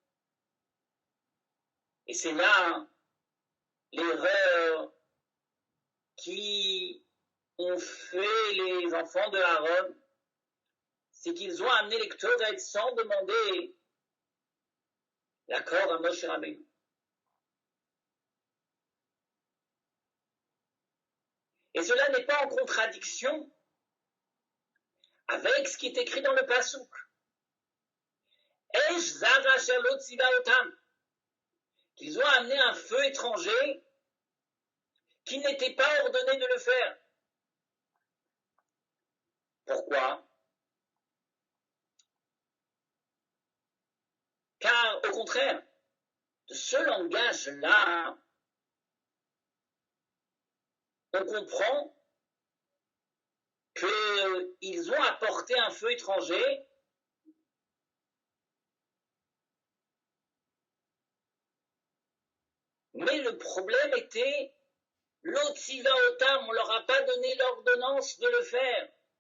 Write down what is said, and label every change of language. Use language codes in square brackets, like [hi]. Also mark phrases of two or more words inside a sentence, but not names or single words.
[fr] Et c'est là l'erreur qui ont fait les enfants de Aaron, c'est qu'ils ont amené les Ktoret sans demander l'accord à Moshe Rabbeinu. Et cela n'est pas en contradiction avec ce qui est écrit dans le Passouk. [he] אש זרה אשר לא צוה אותם. [fr] Qu'ils ont amené un feu étranger qui n'était pas ordonné de le faire. Pourquoi? Car, au contraire, de ce langage-là, on comprend qu'ils ont apporté un feu étranger mais le problème était l' [he] לא צוה אותם, [fr] on ne leur a pas donné l'ordonnance de le faire.